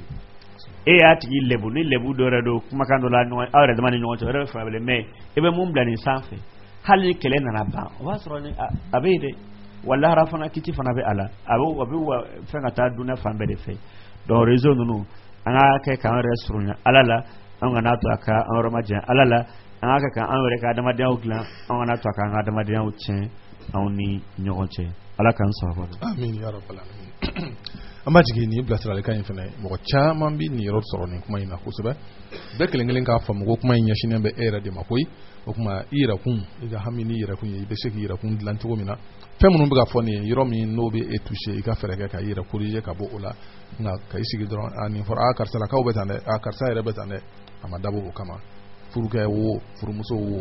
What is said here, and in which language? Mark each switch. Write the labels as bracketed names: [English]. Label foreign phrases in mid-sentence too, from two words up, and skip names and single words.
[Bambara] e y'a tigi lɛbu ni lɛbu dɔ yɛrɛ don kumakan dɔ la aw yɛrɛ dama ni ɲɔgɔn cɛ o yɛrɛ bɛ fanga mais e bɛ mun bila nin sanfɛ hali ni kɛlɛ nana ban o b'a sɔrɔ a bɛ yen dɛ wa lahara fana kiti fana bɛ a la a bɛ fɛn ka taa dunɛ fan bɛɛ de fɛ [French] donc réseau [Bambara] ninnu an ka kɛ k'an yɛrɛ surunya ala la an kana to a ka an yɔrɔ ma janya ala la an ka kɛ k'an yɛrɛ ka adamadenyaw dilan an kana to a k'an ka adamadenyaw tiɲɛ anw ni ɲɔgɔn cɛ ala k'an sɔrɔ [Arabic] آمين يا رب العالمين [Bambara] an b'a jigin nin bilasiralikan in fana mɔgɔ caman bɛ nin yɔrɔ sɔrɔ nin kuma in na kosɛbɛ bɛɛ kelen kelen k'a faamu ko kuma in ɲɛsinnen bɛ e yɛrɛ de ma koyi o kuma i yɛrɛkun i ka hami ni yɛrɛkun ye i bɛ se k'i yɛrɛkun dilan cogo min na fɛn minnu bɛ ka fɔ nin ye yɔrɔ min n'o bɛ e touché i ka fɛɛrɛ kɛ ka i yɛrɛ corriger ka bɔ o la nka ka i sigi dɔrɔn a nin fɔra a karisalakaw bɛ tan dɛ a karisa yɛrɛ bɛ tan dɛ a ma dabɔ o kama furukɛ wo furumuso wo